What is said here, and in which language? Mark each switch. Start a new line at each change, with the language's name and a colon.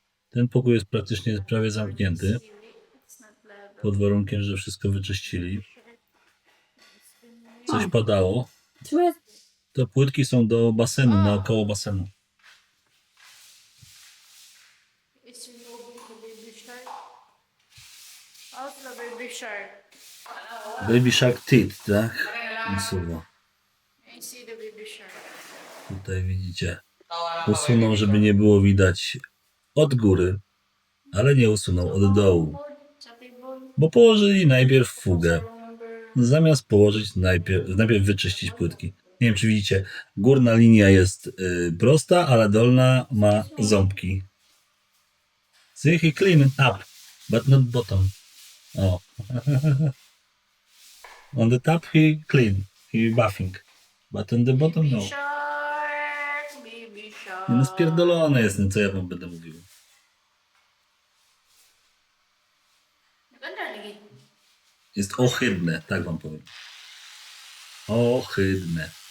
Polish: Ten pokój jest praktycznie prawie zamknięty. Pod warunkiem, że wszystko wyczyścili. Coś padało.
English: Sweet.
Polish: Te płytki są do basenu, naokoło basenu.
English: It's removing the baby shark. How's the baby shark? Baby Shark Teeth,
Polish: tak? Usuwa.
English: I see the baby shark.
Polish: Tutaj widzicie. Usunął, żeby nie było widać od góry, ale nie usunął od dołu. Sa table. Bo położyli najpierw fugę.
English: Number
Polish: Zamiast położyć najpierw wyczyścić płytki. Nie wiem, czy widzicie. Górna linia jest prosta, ale dolna ma ząbki.
English: See, he clean up, but not bottom. O. On the top he clean, he buffing. But on the bottom no. Shark, baby shark.
Polish: No spierdolone jest, co ja wam będę mówił.
Filipino: Ganda lagi.
Polish: Jest ohydne, tak wam powiem. Ohydne.